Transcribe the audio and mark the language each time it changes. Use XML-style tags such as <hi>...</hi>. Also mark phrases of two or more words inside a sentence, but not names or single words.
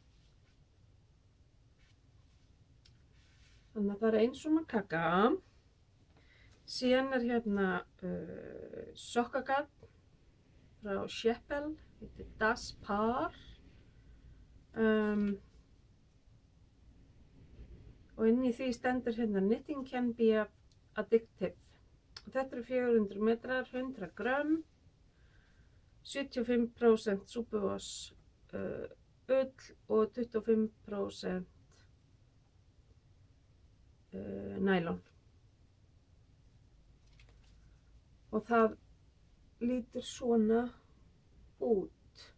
<is>Þannig að það ein svona kaka. Síðan hérna sokkagarn frá Sheppel, heitir Das Paar. Og inn í því stendur hérna</is> <en>Knitting can be addictive.</en> <is>Og þetta eru 400 metrar, 100 grömm, 75% súpuvós ull og 25% nælon. Og það lítur svona út.</is>